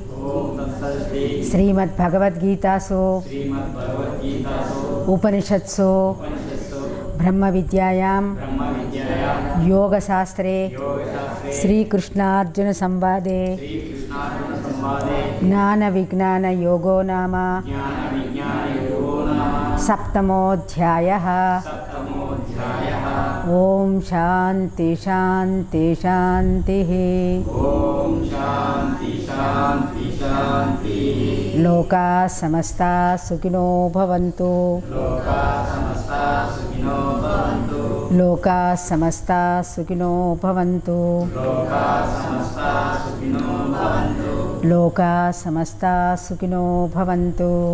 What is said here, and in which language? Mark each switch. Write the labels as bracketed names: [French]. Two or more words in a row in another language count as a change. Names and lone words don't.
[Sanskrit] శ్రీమద్భగవద్గీతాసు ఉపనిషత్సు బ్రహ్మ విద్యాయాం యోగశాస్త్రే శ్రీకృష్ణార్జున సంవాదే జ్ఞాన విజ్ఞాన యోగో నామ సప్తమోధ్యాయః. ఓం శాంతి శాంతి శాంతి. లోకా సమస్తా సుఖినో భవంతు. లోకా సమస్తా సుఖినో భవంతు. లోకా సమస్తా సుఖినో భవంతు.